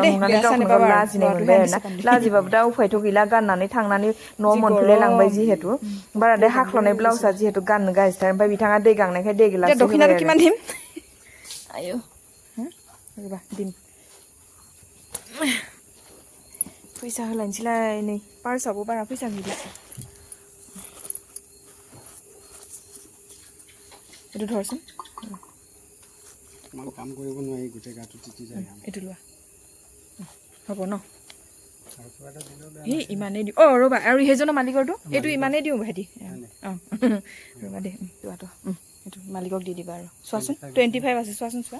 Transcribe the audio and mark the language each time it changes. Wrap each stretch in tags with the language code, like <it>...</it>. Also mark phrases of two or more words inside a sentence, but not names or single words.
<brx>नुनानै गावखौनो लाजिनाय मोनबाय आरोना लाजिबाबो दा उफायथ' गैला गाननानै थांनानै न'आव मोनफैलाय लांबाय जिहेतु बाराद्राय हाख्लानाय ब्लाउसआ जिहेतु गाननो गाज्रिथार ओमफ्राय बिथाङा दै गांनायखाय दै गिलाससो होबाय आरो দিম फैसा होलायनोसैलाय नै पार्सआवबो बारा फैसा गैला</brx> <as>এইটো ধৰচোন তোমাৰ কাম কৰিব নোৱাৰি গোটেই গাটো তিতি যায় এইটো লোৱা হ'ব ন আৰু কিবা এটা দিলেও বেয়া এই ইমানেই দিওঁ ৰ'বা আৰু সেইজনৰ মালিকৰটো এইটো ইমানেই দিওঁ ভাইটি ৰ'বা দে লোৱাটো এইটো মালিকক দি দিবা আৰু চোৱাচোন 25 আছে চোৱাচোন চোৱা</as>